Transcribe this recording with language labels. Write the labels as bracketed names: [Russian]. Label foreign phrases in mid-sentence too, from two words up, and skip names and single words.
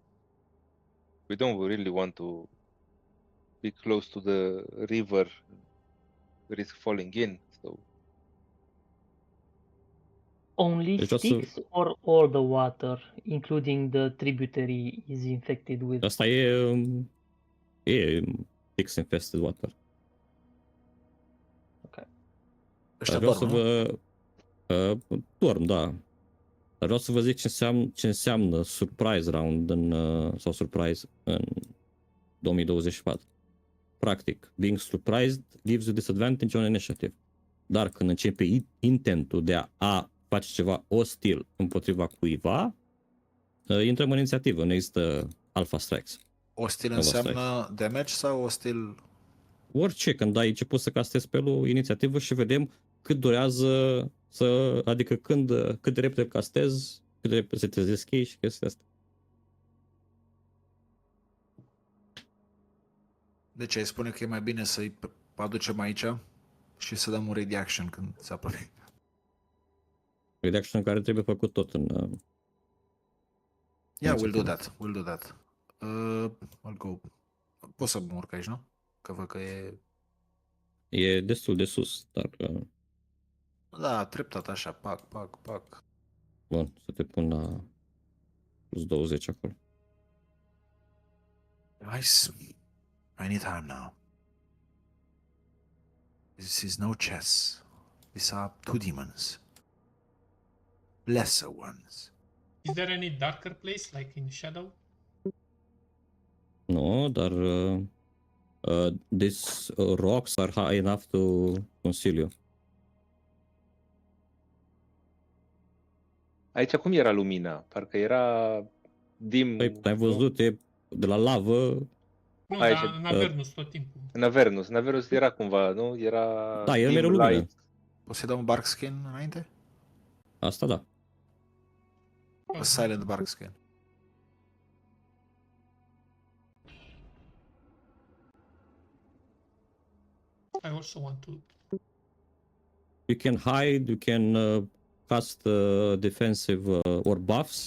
[English] We don't really want to be close to the river, risk falling in. So Only It's just a- sticks or all the water, including the tributary, is infected with. [Romanian] Asta e fix [English] infested water. [Romanian] Ăștia Vreau să dorm, nu? vă dorm, da. Dar vreau să vă zic ce înseamnă [English] surprise round [Romanian] sau surprise în 2024. Practic, [English] being surprised gives you disadvantage on initiative. [Romanian] Dar când începe intentul de a face ceva ostil împotriva cuiva, intrăm în inițiativă, nu există [English] alpha strikes. [Romanian] Ostil Alpha înseamnă damage sau ostil? Orice, când ai început să castezi spelul, inițiativă și vedem cât durează adică cât de repede castezi, cât de repede se trezesc ei și chestia asta. Deci ai spune că e mai bine să-i aducem aici și să dăm un [English] ready action [Romanian] când se apropie. Reaction care trebuie făcut tot în... [English] Yeah, we'll do [Romanian] Inițiativă. [English] that. We'll do that. I'll go. [Romanian] Pot să mă urc aici, nu? Că văd că e... E destul de sus, dar... Da, treptat așa, pac. Bun, să te pun la plus 20 acolo. [English] Nice. I need time now. This is no chess. These are two demons. Lesser ones. Is there any darker place, like in Shadow? No, dar these rocks are high enough to conceal you. [Romanian] aici cum era lumina? Parcă era dim. Păi, ai văzut, e de la lavă. Nu, Aici, dar în Avernus tot timpul. În Avernus era cumva, nu? Era Da, e dim mereu lumină. light. Poți să-i dau un [English] bark skin [Romanian] înainte? Asta da. [English] A silent bark skin. I also want to. You can hide, you can cast defensive or buffs.